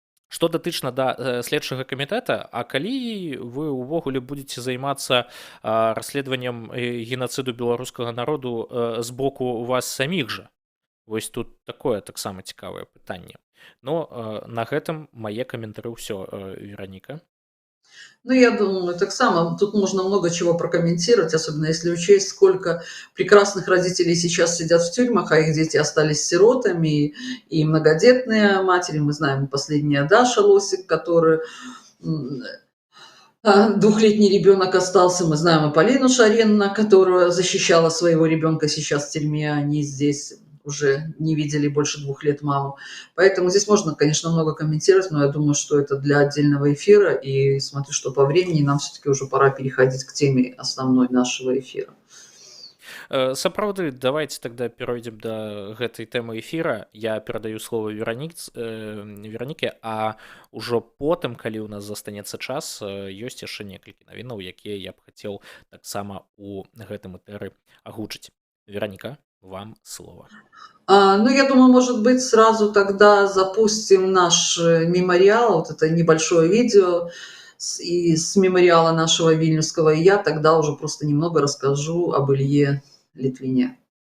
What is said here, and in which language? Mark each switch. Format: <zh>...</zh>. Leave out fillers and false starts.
<be>Што датычна да следчага камітэта, а калі вы ўвогуле будзеце займацца расследаваннем генацыду беларускага народу з боку вас саміх жа? Вось тут такое таксама цікавае пытанне. Но на гэтым мае каментары ўсё, Вераніка. Я думаю, так само.</be> <ru>Тут можно много чего прокомментировать, особенно если учесть, сколько прекрасных родителей сейчас сидят в тюрьмах, а их дети остались сиротами, и многодетные матери. Мы знаем последняя Даша Лосик, которая 2-летний ребенок остался. Мы знаем и Полину Шаренна, которая защищала своего ребенка сейчас в тюрьме. Они здесь уже не видели больше 2 лет маму. Поэтому здесь можно, конечно, много комментировать, но я думаю, что это для отдельного эфира. И смотрю, что по времени нам все-таки уже пора переходить к теме основной нашего эфира.</ru> <be>Сапраўды,</be> <ru>давайте тогда</ru> <be>перайдзем да гэтай тэмы эфіра. Я перадаю слово Вераніке, а ўжо потым, калі ў нас застанецца час, ёсць яшчэ некалькі навінаў, якія я б хацеў таксама у гэтым этэры агучыць. Вераніка, вам слово.</be> <ru>Я думаю, может быть, сразу тогда запустим наш мемориал, вот это небольшое видео с мемориала нашего Вильнюсского, и я тогда уже просто немного расскажу об Илье Литвине.</ru>